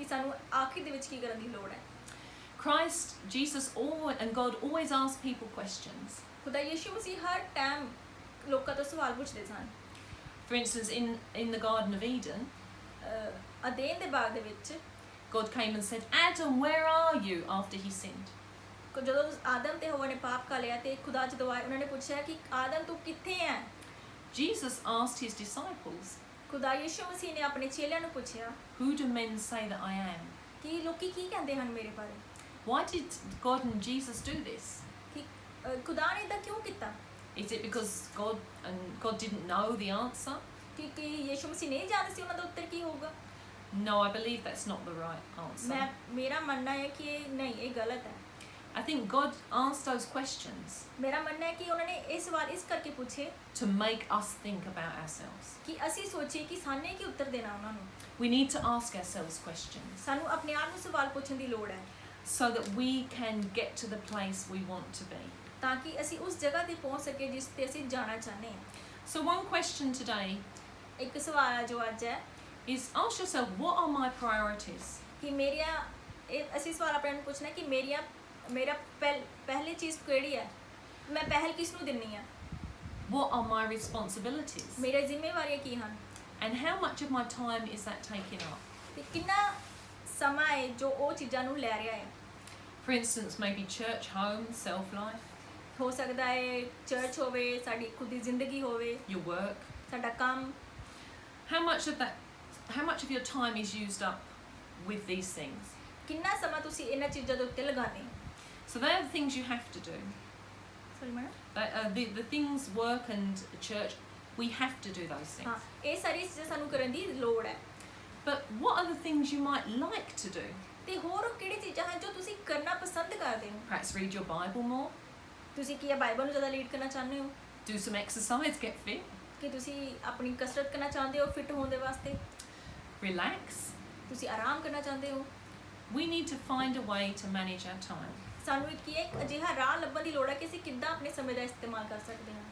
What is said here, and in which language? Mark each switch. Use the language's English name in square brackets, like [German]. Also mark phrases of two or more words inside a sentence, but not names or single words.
[Punjabi] ਕਿ ਸਾਨੂੰ ਆਖਿਰ ਦੇ ਵਿੱਚ ਕੀ ਕਰਨ ਦੀ ਲੋੜ ਹੈ। [English] Christ, Jesus, and God always ask people questions. [Punjabi] ਖੁਦਾ ਯਿਸੂ ਮਸੀਹ ਹਰ ਟਾਈਮ ਲੋਕਾਂ ਤੋਂ ਸਵਾਲ ਪੁੱਛਦੇ ਸਨ। [English] For instance, in the Garden of Eden, [Punjabi] ਅਦੇਨ ਦੇ ਬਾਗ ਦੇ ਵਿੱਚ [English] God came and said, Adam, where are you, after he sinned? [Punjabi] ਜਦੋਂ ਆਦਮ ਤੇ ਹਵਾ ਨੇ ਪਾਪ ਕਰ ਲਿਆ ਤੇ ਖੁਦਾ ਜਦੋਂ ਆਏ ਉਹਨਾਂ ਨੇ ਪੁੱਛਿਆ ਕਿ ਆਦਮ ਤੂੰ ਕਿੱਥੇ ਹੈ? [English] Jesus asked his disciples, [Punjabi] ਖੁਦਾ ਯਿਸੂ ਮਸੀਹ ਨੇ ਆਪਣੇ ਚੇਲਿਆਂ ਨੂੰ ਪੁੱਛਿਆ [English] Who do men say that I am? [Punjabi] ਕਿ ਲੋਕੀ ਕੀ ਕਹਿੰਦੇ ਹਨ ਮੇਰੇ ਬਾਰੇ? [English] Why did God and Jesus do this? [Punjabi] ਕਿ ਖੁਦਾ ਨੇ ਤਾਂ ਕਿਉਂ ਕੀਤਾ? [English] Is it because God didn't know the answer? [Punjabi] ਕਿ ਯਿਸੂ ਮਸੀਹ ਨਹੀਂ ਜਾਣਦੇ ਸੀ ਉਹਨਾਂ ਦਾ ਉੱਤਰ ਕੀ ਹੋਊਗਾ? [English] No, I believe that's not the right answer. [Punjabi] ਮੇਰਾ ਮੰਨਣਾ ਹੈ ਕਿ ਨਹੀਂ, ਇਹ ਗਲਤ ਹੈ। [English] I think God asked those questions [Punjabi] ਮੇਰਾ ਮੰਨਣਾ ਹੈ ਕਿ ਉਹਨਾਂ ਨੇ ਇਹ ਸਵਾਲ ਇਸ ਕਰਕੇ ਪੁੱਛੇ [English] to make us think about ourselves. [Punjabi] ਕਿ ਅਸੀਂ ਸੋਚੀਏ ਕਿ ਸਾਨੇ ਕੀ ਉੱਤਰ ਦੇਣਾ ਉਹਨਾਂ ਨੂੰ। [English] We need to ask ourselves questions [Punjabi] ਸਾਨੂੰ ਆਪਣੇ ਆਪ ਨੂੰ ਸਵਾਲ ਪੁੱਛਣ ਦੀ ਲੋੜ ਹੈ [English] so that we can get to the place we want to be. [Punjabi] ਤਾਂ ਕਿ ਅਸੀਂ ਉਸ ਜਗ੍ਹਾ ਤੇ ਪਹੁੰਚ ਸਕੀਏ ਜਿਸ ਤੇ ਅਸੀਂ ਜਾਣਾ ਚਾਹੁੰਦੇ ਹਾਂ। [English] So one question today [Punjabi] ਇੱਕ ਸਵਾਲ ਹੈ ਜੋ ਅੱਜ ਹੈ [English] is ask yourself, what are my priorities? [Punjabi] ਕਿ ਅਸੀਂ ਸਵਾਲ ਆਪਣੇ ਨੂੰ ਪੁੱਛਣਾ ਕਿ ਮੇਰਾ ਪਹਿਲੀ ਚੀਜ਼ ਕਿਹੜੀ ਹੈ? ਮੈਂ ਪਹਿਲ ਕਿਸ ਨੂੰ ਦਿੰਨੀ ਆ? [English] What are my responsibilities? [Punjabi] ਮੇਰੀਆਂ ਜ਼ਿੰਮੇਵਾਰੀਆਂ ਕੀ ਹਨ? [English] And how much of my time is that taking up? [Punjabi] ਤੇ ਕਿੰਨਾ ਸਮਾਂ ਹੈ ਜੋ ਉਹ ਚੀਜ਼ਾਂ ਨੂੰ ਲੈ ਰਿਹਾ ਹੈ? [English] For instance, maybe church, home, self-life, [Punjabi] ਹੋ ਸਕਦਾ ਹੈ ਚਰਚ ਹੋਵੇ, ਸਾਡੀ ਖੁਦ ਦੀ ਜ਼ਿੰਦਗੀ ਹੋਵੇ, [English] your work. [Punjabi] ਸਾਡਾ ਕੰਮ। [English] How much of your time is used up with these things? [Punjabi] ਕਿੰਨਾ ਸਮਾਂ ਤੁਸੀਂ ਇਹਨਾਂ ਚੀਜ਼ਾਂ ਦੇ ਉੱਤੇ ਲਗਾਉਂਦੇ ਹੋ? [English] So they are the things you have to do. sorry madam. The things, work and church, we have to do those things. [Punjabi] ਹਾਂ, ਇਹ ਸਾਰੀ ਚੀਜ਼ਾਂ ਸਾਨੂੰ ਕਰਨ ਦੀ ਲੋੜ ਹੈ। [English] But what are the things you might like to do? [Punjabi] ਤੇ ਹੋਰ ਕਿਹੜੀ ਚੀਜ਼ਾਂ ਹਨ ਜੋ ਤੁਸੀਂ ਕਰਨਾ ਪਸੰਦ ਕਰਦੇ ਹੋ? [English] Perhaps read your Bible more, [Punjabi] ਤੁਸੀਂ ਕੀ ਬਾਈਬਲ ਨੂੰ ਜ਼ਿਆਦਾ ਰੀਡ ਕਰਨਾ ਚਾਹੁੰਦੇ ਹੋ? [English] do some exercise, get fit, [Punjabi] ਕਿ ਤੁਸੀਂ ਆਪਣੀ ਕਸਰਤ ਕਰਨਾ ਚਾਹੁੰਦੇ ਹੋ ਫਿਟ ਹੋਣ ਦੇ ਵਾਸਤੇ? [English] relax. [Punjabi] ਤੁਸੀਂ ਆਰਾਮ ਕਰਨਾ ਚਾਹੁੰਦੇ ਹੋ? [English] We need to find a way to manage our time. [Punjabi] ਸਾਨੂੰ ਇੱਕ ਅਜਿਹਾ ਰਾਹ ਲੱਭਣ ਦੀ ਲੋੜ ਹੈ ਕਿ ਅਸੀਂ ਕਿੱਦਾਂ ਆਪਣੇ ਸਮੇਂ ਦਾ ਇਸਤੇਮਾਲ ਕਰ ਸਕਦੇ ਹਾਂ।